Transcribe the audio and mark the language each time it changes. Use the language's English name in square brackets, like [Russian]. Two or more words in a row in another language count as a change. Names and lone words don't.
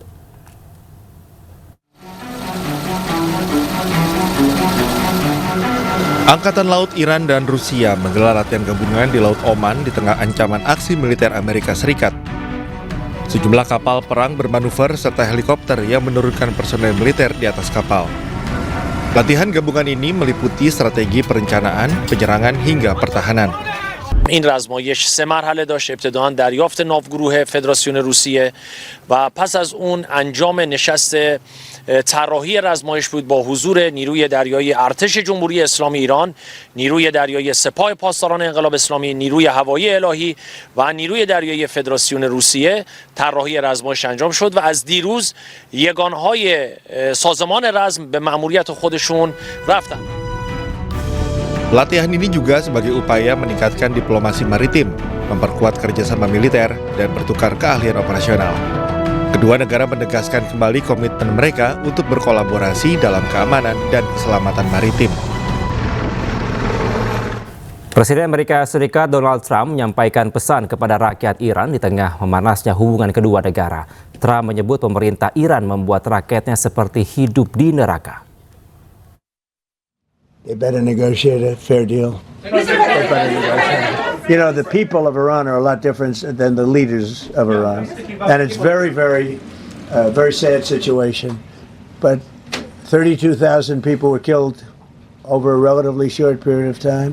[Indonesian] Angkatan Laut Iran dan Rusia menggelar latihan gabungan di Laut Oman di tengah ancaman aksi militer Amerika Serikat. Sejumlah kapal perang bermanuver serta helikopter yang menurunkan personel militer di atas kapal. Latihan gabungan ini meliputi strategi perencanaan, penyerangan hingga pertahanan. [Persian] این رزمایش 3 مرحله داشت. ابتداً دریافت ناوگروه فدراسیون روسیه و پس از اون انجام نشست طراحی رزمایش بود با حضور نیروی دریایی ارتش جمهوری اسلامی ایران، نیروی دریایی سپاه پاسداران انقلاب اسلامی، نیروی هوایی الهی و نیروی دریایی فدراسیون روسیه. طراحی رزمایش انجام شد و از دیروز یگانهای سازمان رزم به مأموریت خودشون رفتن. [Indonesian] Latihan ini juga sebagai upaya meningkatkan diplomasi maritim, memperkuat kerjasama militer, dan bertukar keahlian operasional. Kedua negara menegaskan kembali komitmen mereka untuk berkolaborasi dalam keamanan dan keselamatan maritim. Presiden Amerika Serikat Donald Trump menyampaikan pesan kepada rakyat Iran di tengah memanasnya hubungan kedua negara. Trump menyebut pemerintah Iran membuat rakyatnya seperti hidup di neraka. [English] They better negotiate a fair deal. You know, the people of Iran are a lot different than the leaders of Iran. And it's very sad situation. But 32,000 people were killed over a relatively short period of time.